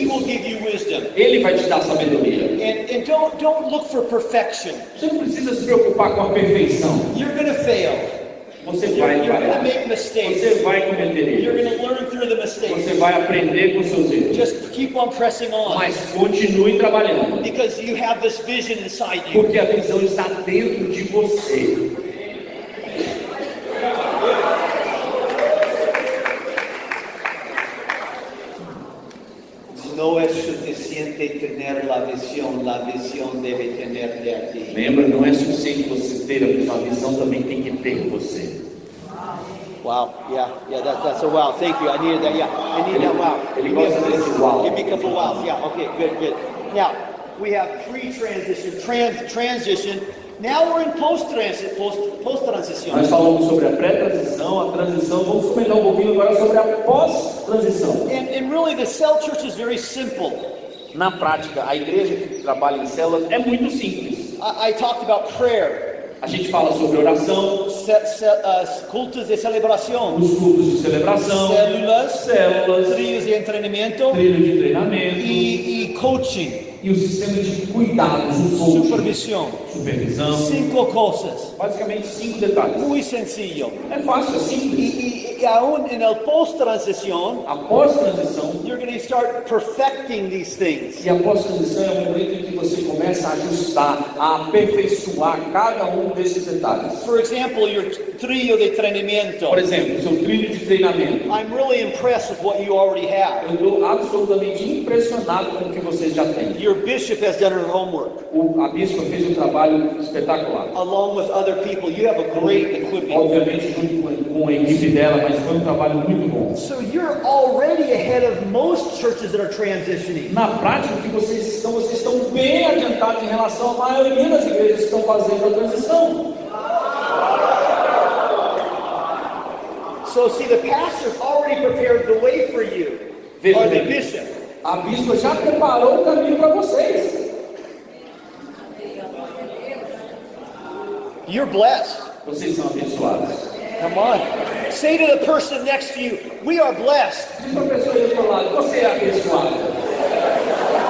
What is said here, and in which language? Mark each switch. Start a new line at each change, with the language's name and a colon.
English: He will give you wisdom.
Portuguese: Ele vai te dar sabedoria.
English: And don't look for perfection.
Portuguese: Você não precisa se preocupar com a perfeição.
English: You're going to fail.
Portuguese: Você vai
English: You're going to
Portuguese: falhar.
English: make mistakes.
Portuguese: Você vai cometer
English: You're
Portuguese: erros.
English: going to learn through the mistakes.
Portuguese: Você vai aprender com seus erros.
English: Just keep on pressing on.
Portuguese: Mas continue trabalhando.
English: Because you have this vision inside you.
Portuguese: Porque a visão está dentro de você.
Spanish: No es suficiente tener la visión debe tenerte a ti.
Portuguese: Lembra, não é suficiente você ter a visão, a visão também tem que ter você.
English: Wow, yeah, that's a wow. Thank you. I needed that. Yeah, I need that wow.
Portuguese: Ele gosta desse wow.
English: Give me a couple wows. Yeah, okay, good. Now we have pre-transition, transition. Now we're in post-transition.
Portuguese: Nós falamos sobre a pré-transição, a transição. Vamos comentar um pouquinho agora sobre a pós-transição.
English: And really, the cell church is very simple.
Portuguese: Na prática, a igreja que trabalha em células é muito simples.
English: I talked about prayer.
Portuguese: A gente fala sobre oração, Cultos de celebração, os cultos de celebração, células, trilhos de treinamento trilho de treinamento e coaching, e o sistema de cuidados, o coaching, supervisão. 5 coisas. Basicamente 5 detalhes. Muito
Spanish: sencillo.
Portuguese: É fácil, é simples. E
Spanish: aún no
Portuguese: post-transição, A pós-transição,
English: you're going to start perfecting these things.
Portuguese: e a pós-transição é o momento em que você começa a ajustar, a aperfeiçoar cada um desses detalhes.
English: For example, your
Portuguese: trilho de treinamento. Por exemplo, o seu trilho de treinamento.
English: I'm really impressed with what you already have.
Portuguese: Eu estou absolutamente impressionado com o que você já tem.
English: Your bishop has done her homework.
Portuguese: A bispa fez um trabalho espetacular.
English: Along with other people, you have a great equipping.
Portuguese: Obviamente junto com a equipe dela, mas foi um trabalho muito bom.
English: So you're already ahead of most churches that are transitioning.
Portuguese: Na prática, o que vocês estão bem adiantados em relação à maioria das igrejas que estão fazendo a transição.
English: So see, the pastor's already prepared the way for you, or the bishop.
Portuguese: A bispa já preparou o caminho para vocês.
English: You're blessed.
Portuguese: Vocês são abençoados.
English: Come on. Say to the person next to you, we are blessed.
Portuguese: Diz para a pessoa do outro lado, você é abençoado.